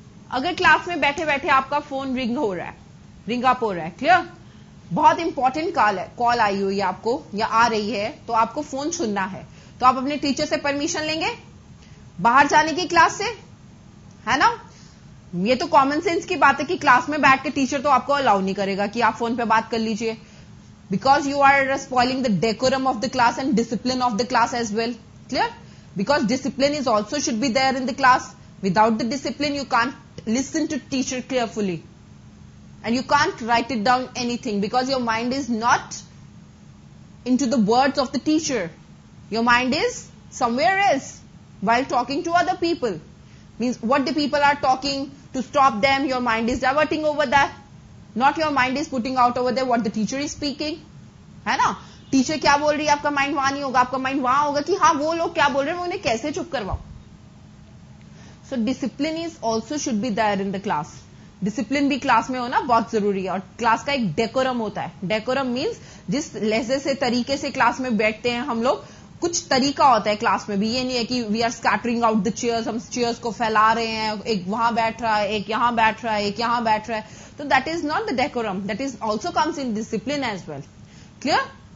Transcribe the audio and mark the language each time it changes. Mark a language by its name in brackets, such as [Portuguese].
[Hindi] अगर क्लास में बैठे बैठे आपका फोन रिंग हो रहा है, रिंग अप हो रहा है, क्लियर, बहुत इंपॉर्टेंट कॉल आई हुई है आपको या आ रही है, तो आपको फोन सुनना है, तो आप अपने टीचर से परमिशन लेंगे बाहर जाने की क्लास से, है ना? ये तो कॉमन सेंस की बात है कि क्लास में बैठ के टीचर तो आपको अलाउ नहीं करेगा कि आप फोन पे बात कर लीजिए, [English] Because you are spoiling the decorum of the class and discipline of the class as well. [Hindi] Clear? [English] Because discipline is also should be there in the class. Without the discipline, you can't listen to teacher carefully. And you can't write it down anything because your mind is not into the words of the teacher. Your mind is somewhere else while talking to other people. Means what the people are talking, to stop them, your mind is diverting over that. Not your mind is putting out over there what the teacher is speaking. [Hindi] है ना? Teacher क्या बोल रही है, आपका mind वहां नहीं होगा, आपका माइंड वहां होगा कि हाँ वो लोग क्या बोल रहे हैं, मैं उन्हें कैसे चुप करवाऊं। [English] So discipline is also should be there in the class. [Hindi] Discipline भी क्लास में होना बहुत जरूरी है। और क्लास का एक डेकोरम होता है। डेकोरम मीन्स जिस लहजे से तरीके से क्लास में बैठते हैं हम लोग, कुछ तरीका होता है क्लास में भी। ये नहीं है कि [English] we are scattering out the chairs, [Hindi] हम चेयर्स को फैला रहे हैं, एक वहां बैठ रहा है, एक यहां बैठ रहा है, एक यहां बैठ रहा है, तो [English] That is not the decorum, that is also comes in discipline as well. [Hindi] Clear?